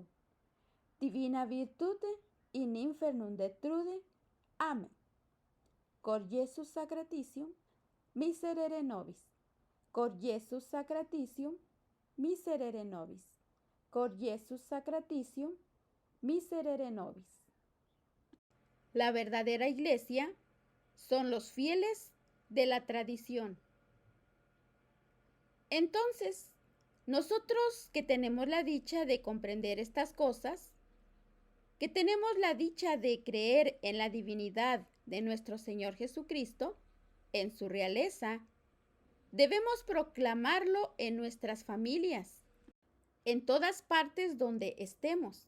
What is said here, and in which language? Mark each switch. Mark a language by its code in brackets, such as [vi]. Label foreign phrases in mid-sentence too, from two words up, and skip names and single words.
[la] Divina virtute in infernum detrude. Amen. Cor Jesus sacratitium, miserere nobis. Cor Jesus sacratitium, miserere nobis. Cor Jesus sacratitium, miserere nobis. [es] La verdadera iglesia son los fieles de la tradición. Entonces, nosotros que tenemos la dicha de comprender estas cosas, que tenemos la dicha de creer en la divinidad de nuestro Señor Jesucristo, en su realeza, debemos proclamarlo en nuestras familias, en todas partes donde estemos.